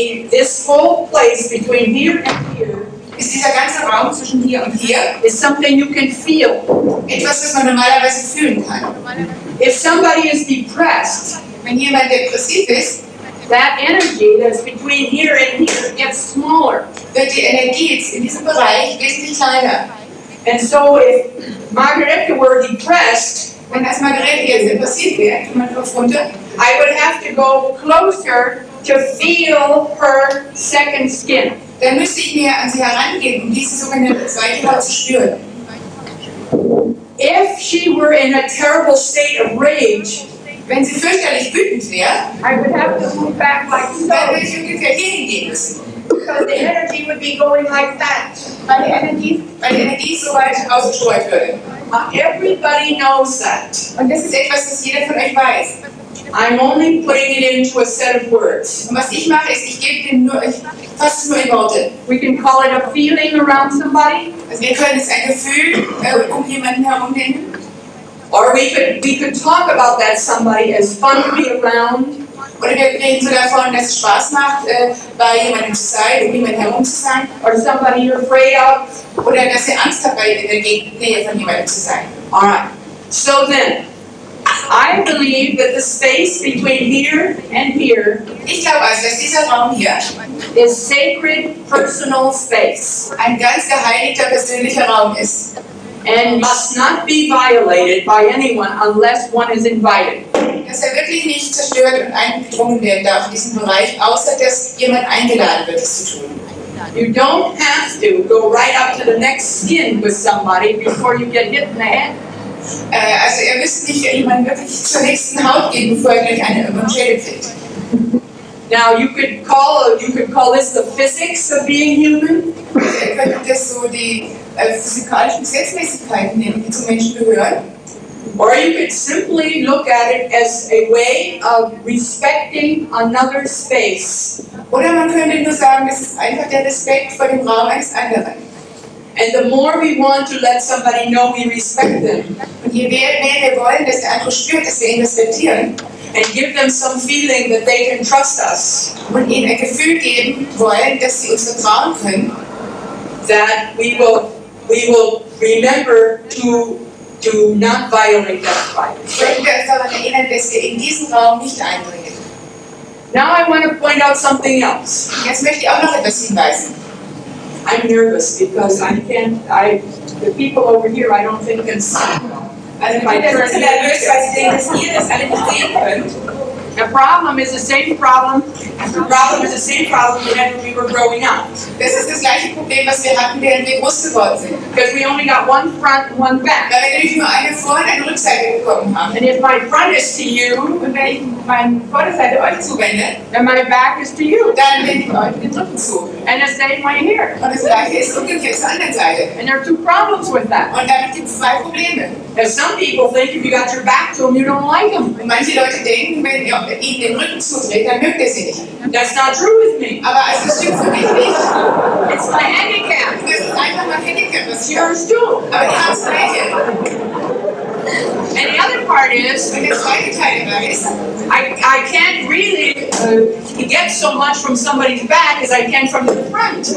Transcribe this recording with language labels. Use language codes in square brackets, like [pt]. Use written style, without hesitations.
[en] this whole place between here and here [de] ist dieser ganze Raum zwischen hier und hier [en] is something you can feel. [de] etwas, was man normalerweise fühlen kann. [en] If somebody is depressed, [de] Wenn jemand depressiv ist, [en] that energy that's between here and here gets smaller. [de] wird die Energie in diesem Bereich wesentlich kleiner. [en] And so if Margarete were depressed, [de] Wenn das Margarete jetzt depressiv wäre, man drauf runter, [en] I would have to go closer to feel her second skin. [de] dann müsste ich näher an sie herangehen, um diese sogenannte zweite Haut zu spüren. [en] If she were in a terrible state of rage, [de] Wenn sie fürchterlich wütend wäre, [en] I would have to move back like [de] dann würde [en] so, [de] ich ungefähr hier hingehen müssen. [en] because the energy would be going like that. [de] Weil die Energie so weit ausgestreut würde. [en] Everybody knows that. [de] Und das ist etwas, das jeder von euch weiß. [en] I'm only putting it into a set of words. [de] Und was ich mache, ist, ich fasse es nur in Worte. [en] We can call it a feeling around somebody, [de] Also wir können es ein Gefühl um jemanden herum nennen. [en] or we could talk about that somebody as fun to be around, [de] Oder wir reden so davon, dass es Spaß macht, bei jemandem zu sein, um jemanden herum zu sein. [en] or somebody you're afraid of. [de] Oder dass ihr Angst habt, in der Nähe von jemandem zu sein. [en] All right. So then, I believe that the space between here and here [de] Ich glaube also, dass dieser Raum hier [en] is sacred personal space [de] ein ganz geheiligter persönlicher Raum ist. [en] and must not be violated by anyone unless one is invited. [de] Dass er wirklich nicht zerstört und eingedrungen werden darf in diesem Bereich, außer dass jemand eingeladen wird, es zu tun. [en] You don't have to go right up to the next skin with somebody before you get hit in the head. [de] Also ihr müsst nicht jemanden wirklich zur nächsten Haut gehen, bevor ihr gleich eine über den Schädel kriegt. [en] Now you could call this the physics of being human, [de] Ihr könnt das so die physikalischen Gesetzmäßigkeiten nennen, die zum Menschen gehören. [en] or you could simply look at it as a way of respecting another space. [de] Oder man könnte nur sagen, das ist einfach der Respekt vor dem Raum eines anderen. [en] And the more we want to let somebody know we respect them [de] Und je mehr wir wollen, dass der andere spürt, dass wir ihn respektieren [en] and give them some feeling that they can trust us, [de] und ihnen ein Gefühl geben wollen, dass sie uns vertrauen können, [en] that we will remember to not violate that privacy. [de] sollten wir uns daran erinnern, dass wir in diesen Raum nicht eindringen. [en] Now I want to point out something else. [de] Jetzt möchte ich auch noch etwas hinweisen. [en] I'm nervous because the people over here I don't think can see. [de] Also Kinder sind nervös, weil sie sehen, dass ihr das alle nicht sehen könnt. [en] The problem is the same problem. The problem is the same problem we had when we were growing up. [de] Das ist das gleiche Problem, was wir hatten, während wir groß geworden sind. [en] Because we only got one front and one back. [de] Weil wir nämlich nur eine Vor- und eine Rückseite bekommen haben. [en] And if my front is to you, [de] Und wenn ich meine Vorderseite euch zuwende, [en] then my back is to you. [de] dann wende ich euch den Rücken zu. [en] And the same way here. [de] Und das gleiche ist umgekehrt zur anderen Seite. [en] And there are two problems with that. [de] Und damit gibt es zwei Probleme. [en] Because some people think if you got your back to them, you don't like them. [de] Und manche Leute denken, wenn ihr ihnen den Rücken zudreht, dann mögt ihr sie nicht. [en] That's not true with me. [de] Aber also das stimmt für mich nicht. [en] It's my handicap. [de] Das ist einfach mein Handicap, was [en] It's [de] ich habe. [en] yours too. [de] Aber ihr habt das gleiche. [en] And the other part is, [de] Und der zweite Teil dabei ist, [en] I can't really get so much from somebody's back as I can from the front.